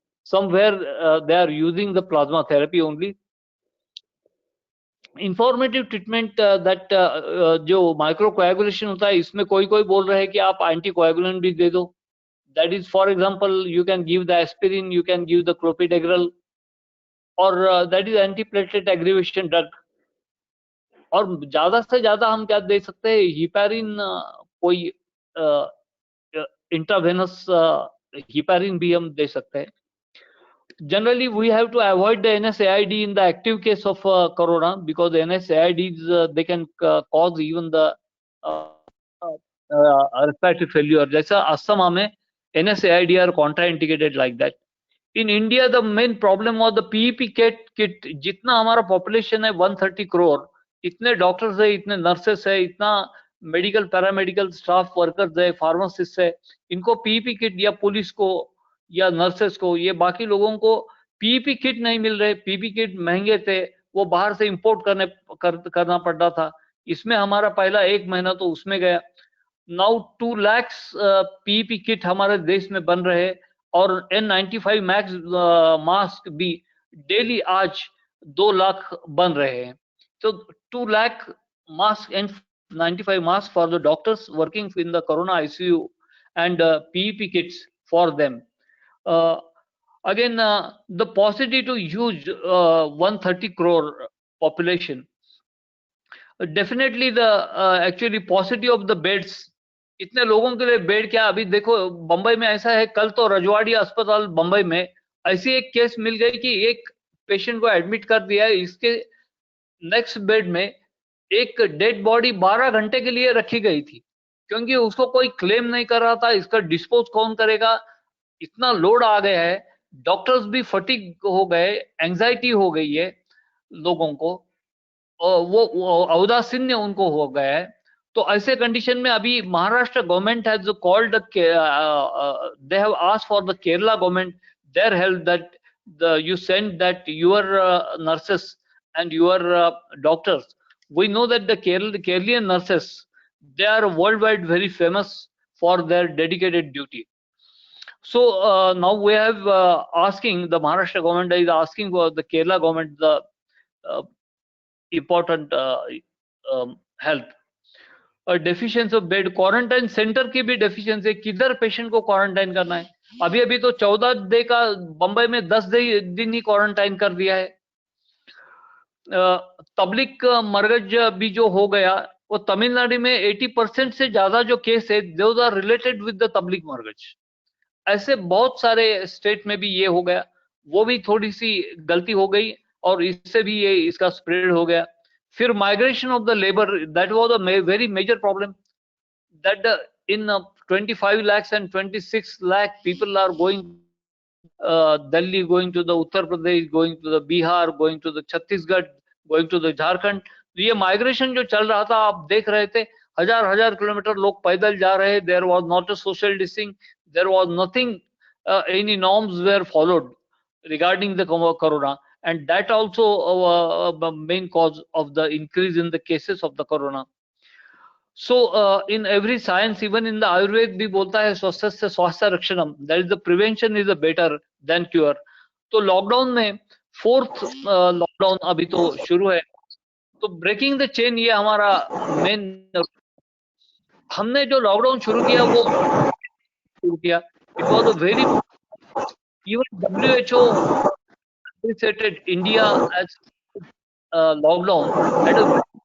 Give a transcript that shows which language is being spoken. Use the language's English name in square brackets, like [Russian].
[English] Somewhere they are using the plasma therapy only. [Hindi] Informative treatment that जो माइक्रोकोएगुलेशन होता है, इसमें कोई कोई बोल रहे हैं कि आप एंटीकोएगुलेंट भी दे दो, [English] that is for example you can give the aspirin, you can give the clopidogrel, [Hindi] और [English] That is antiplatelet aggregation drug. [Hindi] और ज्यादा से ज्यादा हम क्या दे सकते हैं, हिपैरिन, कोई इंट्रावेनस हिपैरिन भी हम दे सकते हैं. [English] Generally, we have to avoid the NSAID in the active case of corona, because the NSAIDs they can cause even the respiratory failure. [Hindi] जैसा अस्थमा में [English] NSAID are contraindicated like that. In India, the main problem was the PEP kit. [Hindi] जितना हमारा population है 130 crore, इतने doctors है, इतने nurses है, इतना मेडिकल पैरामेडिकल स्टाफ वर्कर्स है, फार्मासिस्ट है, इनको पीईपी किट या पुलिस को या नर्सेस को, ये बाकी लोगों को पीईपी किट नहीं मिल रहे. पीईपी किट महंगे थे, वो बाहर से इंपोर्ट करना पड़ रहा था. इसमें हमारा पहला 1 महीना तो उसमें गया. नाउ 2 लाख पीईपी किट हमारे देश में बन रहे हैं, और N95 मैक्स मास्क भी डेली आज 2 लाख बन रहे हैं. तो 2 lakh mask, [English] N95 mask for the doctors working in the corona ICU, and PEP kits for them. Again, the paucity to use 130 crore population. Definitely the actually paucity of the beds. [Hindi] इतने लोगों के लिए bed क्या, अभी देखो बंबई में ऐसा है, कल तो रजवाड़ी अस्पताल बंबई में ऐसी एक केस मिल गई कि एक पेशेंट को एडमिट कर दिया है, इसके नेक्स्ट बेड में एक डेड बॉडी 12 घंटे के लिए रखी गई थी, क्योंकि उसको कोई क्लेम नहीं कर रहा था. इसका डिस्पोज कौन करेगा, इतना लोड आ गया है, डॉक्टर्स भी फटीग हो गए, एंजाइटी हो गई है लोगों को, और वो औदासीन्य उनको हो गया है. तो ऐसे कंडीशन में अभी [English] Maharashtra government has called, they have asked for the Kerala government their help, that you send that your nurses and your doctors. We know that the Keralian nurses, they are worldwide very famous for their dedicated duty. So now we have asking, the Maharashtra government is asking for the Kerala government the important help. [Hindi] Deficiency of bed, quarantine centre की भी deficiency, किधर patient को quarantine करना है. अभी तो 14 दिन का बंबई में 10 दिन ही क्वारंटाइन कर दिया है. तबलीग मरगज भी जो हो गया, वो तमिलनाडु में 80% से ज्यादा जो केस है, [English] Those are related with the Tabligh Markaz. [Hindi] ऐसे बहुत सारे स्टेट में भी ये हो गया, वो भी थोड़ी सी गलती हो गई और इससे भी ये इसका स्प्रेड हो गया. [English] फिर migration of the labour, that was a very major problem, that in 25 lakhs and 26 lakh people are going Delhi, going to the Uttar Pradesh, going to the Bihar, going to the Chhattisgarh, going to the Jharkhand. [Hindi] तो ये migration जो चल रहा था, आप देख रहे थे, हजार किलोमीटर लोग पैदल जा रहे. [English] There was not a social distancing, there was nothing, any norms were followed regarding the corona, and that also the main cause of the increase in the cases of the corona. So in every science, even in the Ayurveda [Hindi] भी बोलता है [Sanskrit] स्वस्थस्य स्वास्थ्य रक्षणम, [English] that is the prevention is a better than cure. [Hindi] तो lockdown में 4th lockdown अभी तो शुरू है, तो [English] breaking the chain [Hindi] ये हमारा मेन. हमने जो लॉकडाउन शुरू किया [English] वो शुरू किया, it was a very, even WHO appreciated India as lockdown.